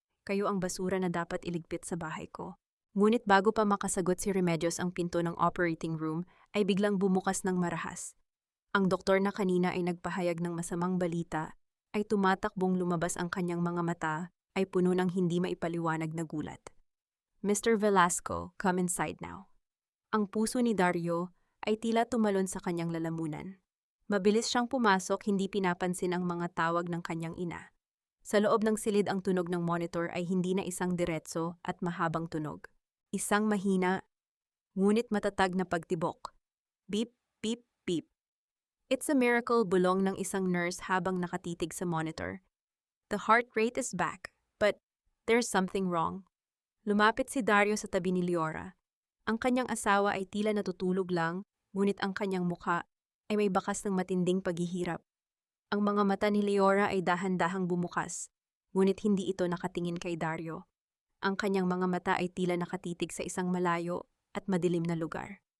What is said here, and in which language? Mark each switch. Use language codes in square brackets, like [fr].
[tl] Kayo ang basura na dapat iligpit sa bahay ko." Ngunit bago pa makasagot si Remedios, ang pinto ng operating room ay biglang bumukas ng marahas. Ang doktor na kanina ay nagpahayag ng masamang balita ay tumatakbong lumabas, ang kanyang mga mata ay puno ng hindi maipaliwanag na gulat. [en] "Mr. Velasco, come inside now." [tl] Ang puso ni Dario ay tila tumalon sa kanyang lalamunan. Mabilis siyang pumasok, hindi pinapansin ang mga tawag ng kanyang ina. Sa loob ng silid, ang tunog ng monitor ay hindi na isang diretso at mahabang tunog. Isang mahina, ngunit matatag na pagtibok. Beep, beep, beep. [en] "It's a miracle," [tl] bulong ng isang nurse habang nakatitig sa monitor. [en] "The heart rate is back. But there's something wrong." [tl] Lumapit si Dario sa tabi ni Leora. Ang kanyang asawa ay tila natutulog lang, ngunit ang kanyang mukha ay may bakas ng matinding paghihirap. Ang mga mata ni Leora ay dahan-dahang bumukas, ngunit hindi ito nakatingin kay Dario. Ang kanyang mga mata ay tila nakatitig sa isang malayo at madilim na lugar.